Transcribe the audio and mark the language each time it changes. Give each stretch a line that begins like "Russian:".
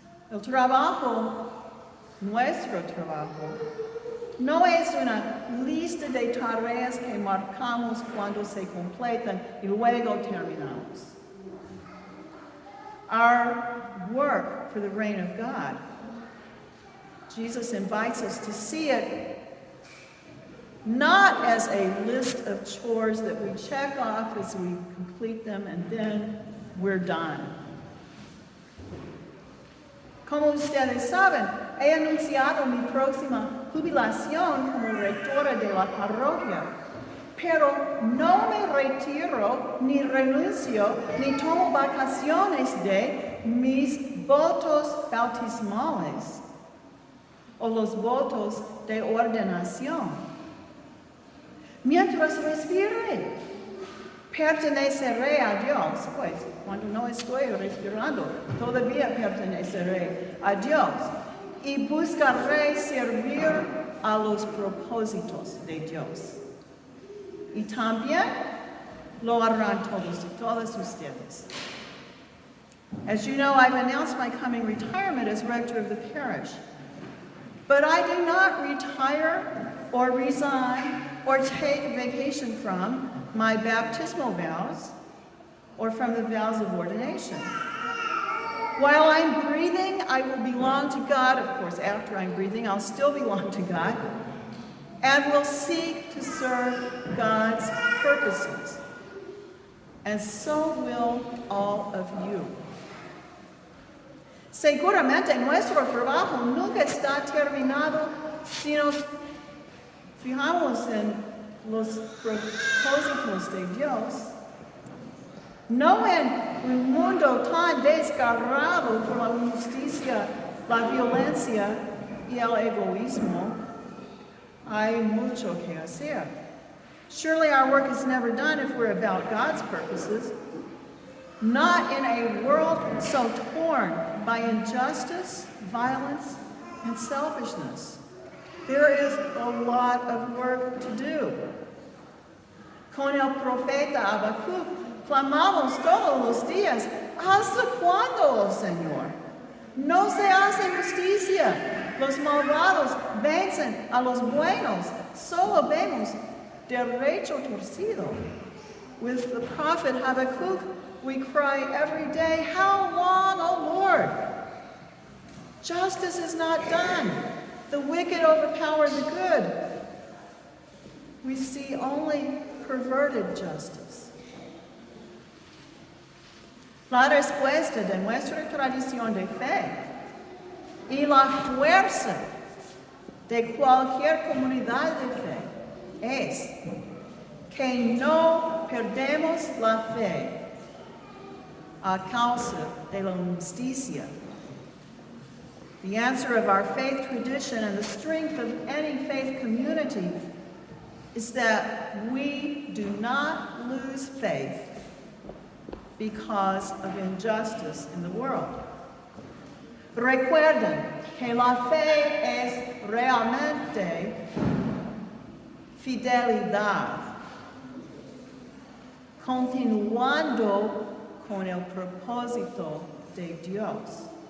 Spanish: El trabajo, nuestro trabajo, no es una lista de tareas que marcamos cuando se completan y luego terminamos.
English: Our work for the reign of God, Jesus invites us to see it not as a list of chores that we check off as we complete them and then we're done.
Spanish: Como ustedes saben, he anunciado mi próxima jubilación como rectora de la parroquia, pero no me retiro, ni renuncio, ni tomo vacaciones de mis votos bautismales o los votos de ordenación. Mientras respire, perteneceré a Dios, pues cuando no estoy respirando, todavía perteneceré a Dios y buscaré servir a los propósitos de Dios. Y también lo harán todos y todas ustedes.
English: As you know, I've announced my coming retirement as rector of the parish. But I do not retire or resign or take vacation from my baptismal vows or from the vows of ordination. While I'm breathing, I will belong to God. Of course, after I'm breathing, I'll still belong to God. And will seek to serve God's purposes. And so will all of you.
Spanish: Seguramente nuestro trabajo nunca está terminado si nos fijamos en los propósitos de Dios. No en un mundo tan desgarrado por la injusticia, la violencia y el egoísmo, hay mucho que hacer.
English: Surely our work is never done if we're about God's purposes. Not in a world so torn by injustice, violence, and selfishness. There is a lot of work to do.
Spanish: Con el profeta Habacuc clamamos todos los días, ¿hasta cuándo, oh Señor? No se hace justicia. Los malvados vencen a los buenos. Solo vemos derecho torcido.
English: With the prophet Habacuc, we cry every day, how long, O Lord? Justice is not done. The wicked overpower the good. We see only perverted justice.
Spanish: La respuesta de nuestra tradición de fe y la fuerza de cualquier comunidad de fe es que no perdemos la fe a causa de la justicia.
English: The answer of our faith tradition and the strength of any faith community is that we do not lose faith because of injustice in the world.
Spanish: Recuerden que la fe es realmente fidelidad, continuando con el propósito de Dios.